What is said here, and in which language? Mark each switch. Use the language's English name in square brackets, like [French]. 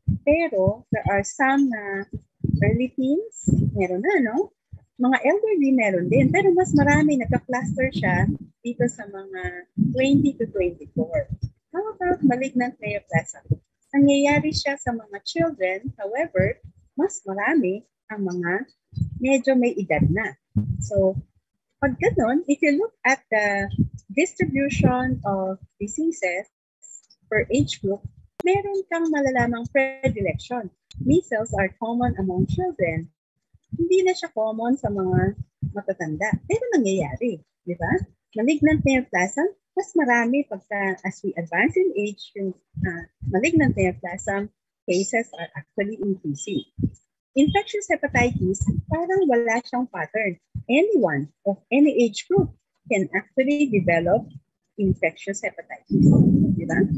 [English] Pero, there are some early teens, [Filipino] meron na, [English] no? [Filipino] Mga elderly meron din, pero mas marami, nagka-cluster siya dito sa mga 20 to 24. [English] How about malignant neoplasm? [Filipino] Nangyayari siya sa mga children, however, mas marami ang mga medyo may edad na. [English] So, [Filipino] pag ganun, [English] if you look at the distribution of diseases per age group, [Filipino] meron kang malalamang [English] predilection. Measles are common among children. [Filipino] Hindi na siya common sa mga matatanda. Pero nangyayari, di ba? [English] Malignant neoplasm, [Filipino] mas marami pagka [English] as we advance in age, yung malignant neoplasm cases are actually increasing. [Filipino] Infectious hepatitis, parang wala siyang pattern. [English] Anyone of any age group can actually develop infectious hepatitis. [Filipino] Di ba?